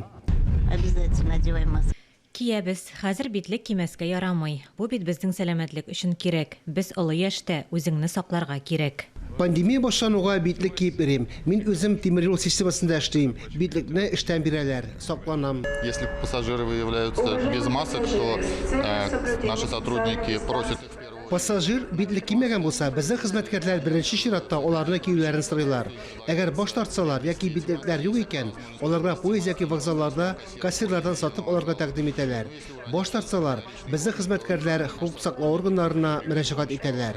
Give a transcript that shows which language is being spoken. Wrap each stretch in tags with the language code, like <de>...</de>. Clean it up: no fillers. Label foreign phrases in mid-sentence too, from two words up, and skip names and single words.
<ru>Обязательно одеваем маску.</ru> <tt>Киябез, хәзер битлек кимәскә ярамый. Бу бит безнең сәламәтлек өчен кирәк. Без олы яшьтә үзеңне сакларга кирәк. Пандемия башлануга битлек киеп йөрим. Мин үзем тимер юл системасында эшлим. Битлекне эштән бирәләр. Сакланам.</tt> <ru>Если пассажиры выявляются без масок, то наши сотрудники просят их в первую очередь.</ru> <tt>Пассажир битлек кимәгән булса, безнең хезмәткәрләр беренче чиратта аларны киюләрен сорыйлар. Әгәр баш тартсалар яки битлекләр юк икән, аларга поезд яки вокзалларда кассирлардан сатып алырга тәкъдим итәләр. Баш тартсалар, безнең хезмәткәрләр хукук саклау органнарына мөрәҗәгать итәләр.</tt>